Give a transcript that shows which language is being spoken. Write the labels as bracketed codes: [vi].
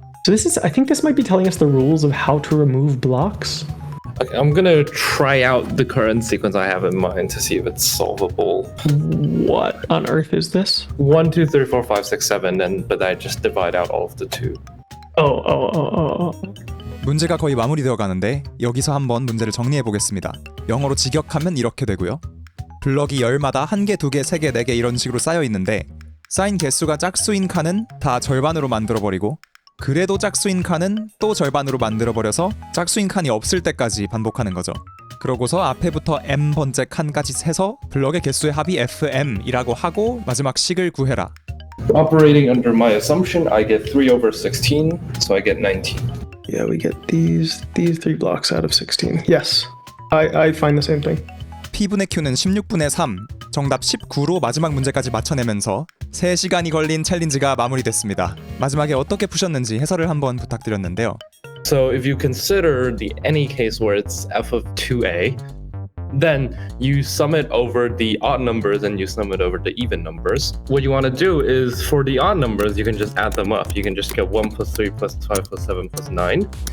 [en] So I think this might be telling us the rules of how to remove blocks. Okay, I'm gonna try out the current sequence I have in mind to see if it's solvable. What on earth is this? 1, 2, 3, 4, 5, 6, 7, but I just divide out all of the 2. Oh. [ko] 문제가 거의 마무리되어 가는데 여기서 한번 문제를 정리해 보겠습니다. 영어로 직역하면 이렇게 되고요. 블럭이 열마다 1개, 2개, 3개, 4개 이런 식으로 쌓여 있는데 쌓인 개수가 짝수인 칸은 다 절반으로 만들어버리고 그래도 짝수인 칸은 또 절반으로 만들어버려서 짝수인 칸이 없을 때까지 반복하는 거죠. 그러고서 앞에부터 m번째 칸까지 세서 블럭의 개수의 합이 fm이라고 하고 마지막 식을 구해라. [en] Operating under my assumption, I get 3 over 16, so I get 19. Yeah, we get these 3 blocks out of 16. Yes, I find the same thing. [ko] P분의 Q는 16분의 3, 정답 19로 마지막 문제까지 맞춰내면서 3시간이 걸린 챌린지가 마무리됐습니다. 마지막에 어떻게 푸셨는지 해설을 한번 부탁드렸는데요. [en] So if you consider the any case where it's f of 2a, then you sum it over the odd numbers and you sum it over the even numbers. What you want to do is for the odd numbers, you can just add them up. You can just get 1 plus 3 plus 5 plus 7 plus 9.